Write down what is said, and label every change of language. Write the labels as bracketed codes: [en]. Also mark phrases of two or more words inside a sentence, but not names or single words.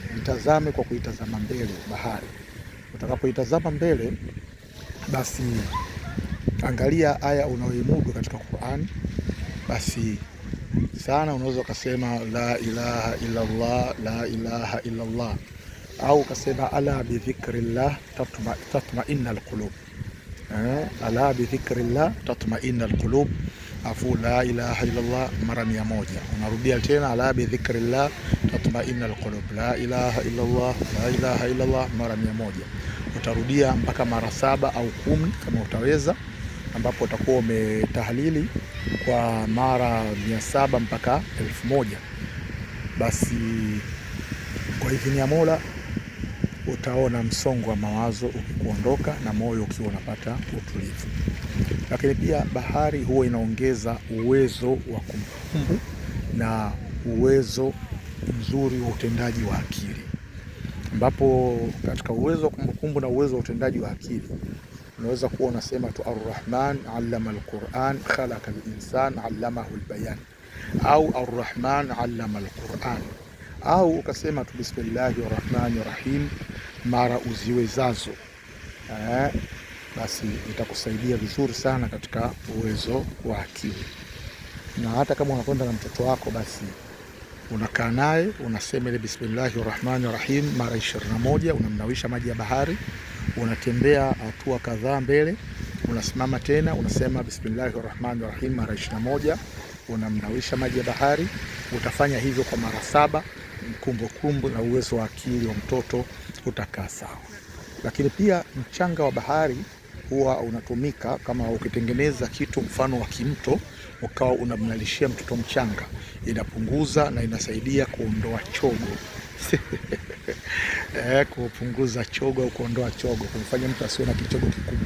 [sw] Itazame kwa kuitazama mbele bahari. Utakapoitazama mbele, basi angalia aya unaoimudu katika Qur'an. Basi sana unaweza ukasema [ar] لا إله إلا الله لا إله إلا الله, [sw] au ukasema [ar] ألا بذكر الله تطمئن القلوب. ألا بذكر الله تطمئن القلوب, [sw] afu [ar] لا إله إلا الله [sw] mara 100. Unarudia tena [ar] ألا بذكر الله تطمئن القلوب لا إله إلا الله لا إله إلا الله, [sw] la ilaha illa Allah mara 100. Utarudia mpaka mara 7 au 10 kama utaweza, ambapo utakuwa umetahlili kwa mara 700 mpaka 1000. Basi kwa idhini ya Mola utaona msongo wa mawazo ukikuondoka na moyo ukiwa unapata utulivu. Lakini pia bahari huwa inaongeza uwezo wa kumbukumbu na uwezo mzuri wa utendaji wa akili, ambapo katika uwezo wa kumbukumbu na uwezo wa utendaji wa akili unaweza kuwa unasema tu [ar] الرحمن علم القرآن خلق الإنسان علمه البيان, [sw] au [ar] الرحمن علم القرآن, [sw] au ukasema tu [ar] بسم الله الرحمن الرحيم [sw] mara uziwezazo. Basi itakusaidia vizuri sana katika uwezo wa akili. Na hata kama unakwenda na mtoto wako, basi unakaa naye unasema ile [ar] بسم الله الرحمن الرحيم [sw] mara 21, unamnawisha maji ya bahari, unatembea hatua kadhaa mbele, unasimama tena unasema [ar] بسم الله الرحمن الرحيم [sw] mara 21, unamnawisha maji ya bahari. Utafanya hivyo kwa mara 7, kumbukumbu na uwezo wa akili wa mtoto utakaa sawa. Lakini pia mchanga wa bahari huwa unatumika kama ukitengeneza kitu mfano wa kimto, ukawa unamnalishia mtoto mchanga, inapunguza na inasaidia kuondoa chogo kupunguza chogo au kuondoa chogo, kumfanya mtu asiwe na kichogo kikubwa.